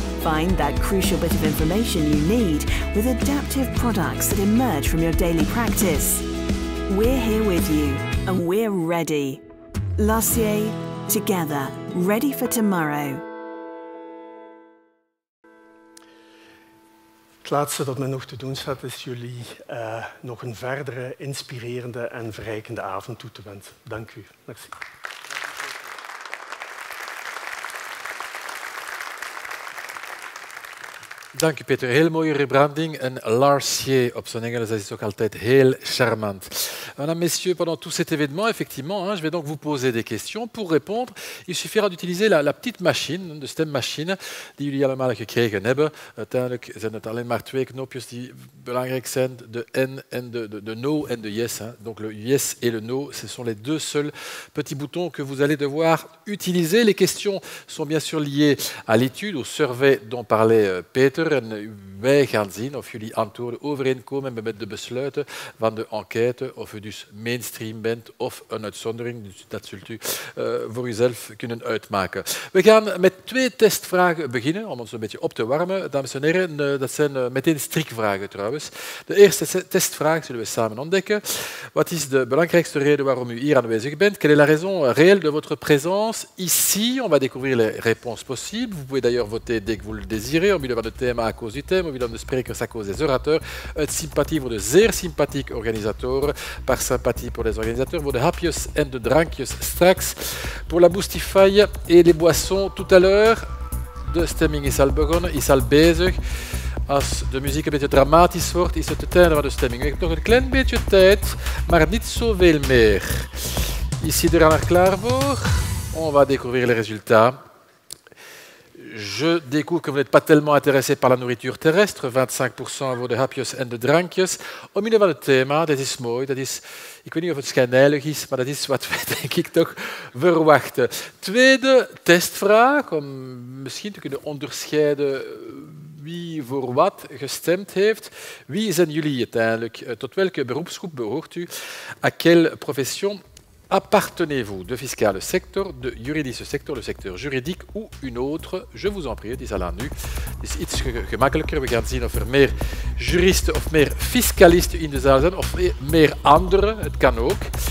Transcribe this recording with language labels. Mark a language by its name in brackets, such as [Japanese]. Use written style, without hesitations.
[English] Find that crucial bit of information you need with adaptive products that emerge from your daily practice. We're here with you and we're ready. Larcier, together, ready for tomorrow. [Dutch] Het laatste dat men nog te doen staat is jullie nog een verdere inspirerende en verrijkende avond toe te wensen. Dank u. Merci. Dank u, Peter. Heel mooie rebranding. En Larcier op zijn Engels, dat is ook altijd heel charmant. [French] Mesdames, Messieurs, pendant tout cet événement, effectivement, je vais donc vous poser des questions. Pour répondre, il suffira d'utiliser la petite machine, [Dutch] de stemmachine, die jullie allemaal gekregen hebben. Uiteindelijk zijn het alleen maar 2 knopjes die belangrijk zijn, de N en de No en de Yes. [French] Donc le Yes et le No, ce sont les 2 seuls petits boutons que vous allez devoir utiliser. Les questions sont bien sûr liées à l'étude, au survey dont parlait Peter. [Dutch] En wij gaan zien of jullie antwoorden overeenkomen met de besluiten van de enquête, of u dus mainstream bent of een uitzondering. Dus dat zult u voor uzelf kunnen uitmaken. We gaan met 2 testvragen beginnen, om ons een beetje op te warmen. Dames en heren, dat zijn meteen strikvragen trouwens. De eerste testvraag zullen we samen ontdekken. Wat is de belangrijkste reden waarom u hier aanwezig bent? [French] Quelle est la raison réelle de votre présence ici? On va découvrir les réponses possibles. Vous pouvez d'ailleurs voter dès que vous le désirez, au milieu [Dutch] van het thema [French] à cause du thème, au milieu [Dutch] de sprekers [French] à cause des orateurs. [Dutch] Uit sympathie voor de zeer sympathieke organisatoren, [French] par sympathie pour les organisateurs, [Dutch] voor de hapjes en de drankjes straks, [French] pour la boostify et les boissons tout à l'heure. [Dutch] De stemming is al begonnen, is al bezig. Als de muziek een beetje dramatisch wordt, is het het einde van de stemming. We hebben nog een klein beetje tijd, maar niet zoveel meer. Ici er al klaar voor. [French] On va découvrir les résultats. Je découvre que vous n'êtes pas tellement intéressé par la nourriture terrestre, [Dutch] 25% voor de hapjes en de drankjes. Omwille van het thema, dat is mooi, dat is, ik weet niet of het schijnheilig is, maar dat is wat wij denk ik toch verwachten. Tweede testvraag, om misschien te kunnen onderscheiden wie voor wat gestemd heeft. Wie zijn jullie uiteindelijk? Tot welke beroepsgroep behoort u? [French] À quelle profession appartenez-vous? [Dutch] De fiscale sector, de juridische sector, [French] le secteur juridique ou une autre? Je vous en prie, [Dutch] het is al aan u. Het is iets gemakkelijker. We gaan zien of er meer juristen of meer fiscalisten in de zaal zijn, of meer anderen. Het kan ook.